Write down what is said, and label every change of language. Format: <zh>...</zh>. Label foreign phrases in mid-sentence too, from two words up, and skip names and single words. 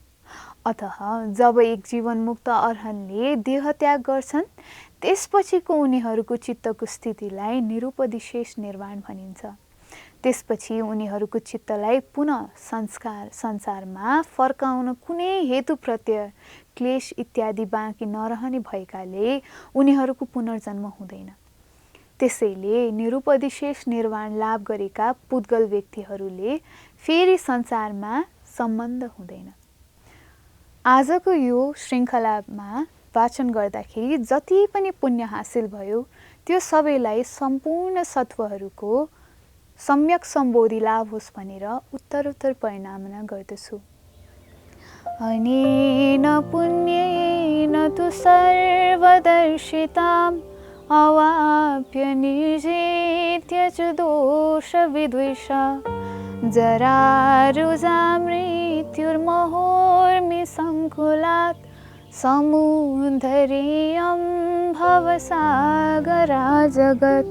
<ne>अतः जब एक जीवनमुक्त अर्हनले देह त्याग गर्छन् त्यसपछिको उनीहरूको चित्तको स्थितिलाई निरुपदिशेष निर्वाण भनिन्छ। त्यसपछि उनीहरूको चित्तलाई पुनः संसारमा फर्काउन कुनै हेतु प्रत्यय क्लेश इत्यादि बाँकी नरहने भएकाले उनीहरूको पुनर्जन्म हुँदैन। त्यसैले निरुपदिशेष निर्वाण लाभ गरेका पुद्गल व्यक्तिहरूले फेरि संसारमा सम्बन्ध हुँदैन। आजको यो श्रृङ्खलामा वाचन गर्दाखेरि जति पनि पुण्य हासिल भयो त्यो सबैलाई सम्पूर्ण सत्वहरूको सम्यक सम्बोधि लाभ होस् भनेर उत्तरोत्तर परिणामना गर्दछु।</ne> <sa>अनेन पुण्येन तु सर्वदर्शिताम् अवाप्य निर्जित्य च दोषविद्वेषा जरारुजा मृत्युर्महोर्मिसङ्कुलात् समुद्धरेयं भवसागरा जगत्।</sa>